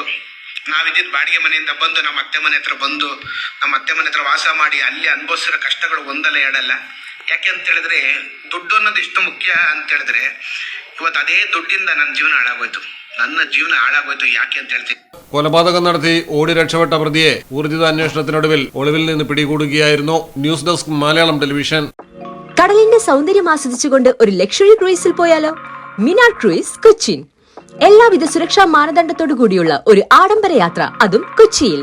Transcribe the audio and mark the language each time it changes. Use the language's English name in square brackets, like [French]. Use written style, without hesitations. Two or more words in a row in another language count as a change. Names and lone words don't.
[Kannada] ನಾವಿದ್ದಿದ್ದು ಬಾಡಿಗೆ ಮನೆಯಿಂದ ಬಂದು ನಮ್ಮ ಅತ್ತೆ ಮನೆ ಹತ್ರ ವಾಸ ಮಾಡಿ ಅಲ್ಲಿ ಅನುಭವಿಸಿರೋ ಕಷ್ಟಗಳು ಒಂದಲ್ಲ ಎರಡಲ್ಲ. ಯಾಕೆ ಅಂತ ಹೇಳಿದ್ರೆ ದುಡ್ಡು ಅನ್ನೋದು ಎಷ್ಟು ಮುಖ್ಯ ಅಂತ ಹೇಳಿದ್ರೆ ಇವತ್ತು ಅದೇ ದುಡ್ಡಿಂದ ನನ್ನ ಜೀವನ ಹಾಳಾಗೋಯ್ತು. ಯಾಕೆ ಅಂತ ಹೇಳ್ತೀನಿ. [Malayalam] കൊലപാതകം നടത്തി ഓടി രക്ഷപ്പെട്ട പ്രതിയെ ഊർജിത അന്വേഷണത്തിനൊടുവിൽ ഒളിവിൽ നിന്ന് പിടികൂടുകയായിരുന്നു. [English] news desk [Malayalam] മലയാളം ടെലിവിഷൻ. കടലിന്റെ സൗന്ദര്യം ആസ്വദിച്ചുകൊണ്ട് ഒരു ലക്ഷറി ക്രൂയിസിൽ പോയാലോ? മിനാർ ക്രൂയിസ് കൊച്ചിൻ. എല്ലാവിധ സുരക്ഷാ മാനദണ്ഡത്തോടു കൂടിയുള്ള ഒരു ആഡംബര യാത്ര, അതും കൊച്ചിയിൽ.